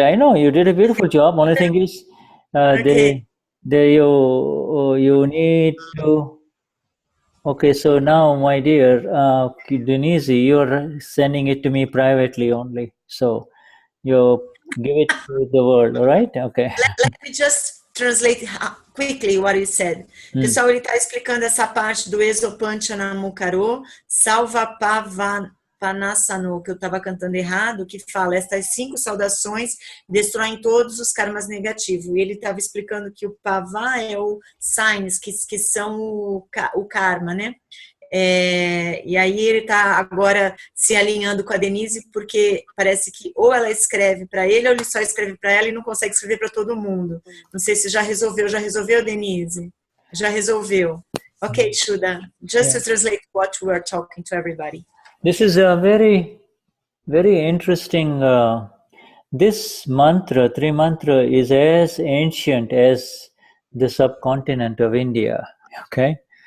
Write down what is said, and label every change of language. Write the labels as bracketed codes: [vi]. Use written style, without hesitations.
[en] I know you did a beautiful job. Only thing is, you need to. Okay, so now, my dear Denise, you're sending it to me privately only. So you give it to the world, all right? Okay. Let me just translate quickly what you said. [pt] Pessoal, ele está explicando essa parte do Exopanchanamukkaro, Salvapavanasano, que eu estava cantando errado, que fala, estas 5 saudações destroem todos os karmas negativos. E ele estava explicando que o Pava é o signs, que são o karma, né? E aí ele está agora se alinhando com a Denise, porque parece que ou ela escreve para ele, ou ele só escreve para ela e não consegue escrever para todo mundo. Não sei se já resolveu, Denise? Já resolveu. [en] Okay, Shuddha, just to translate what we are talking to everybody. This is a very, very interesting, this mantra, Trimantra, is as ancient as the subcontinent of India, okay?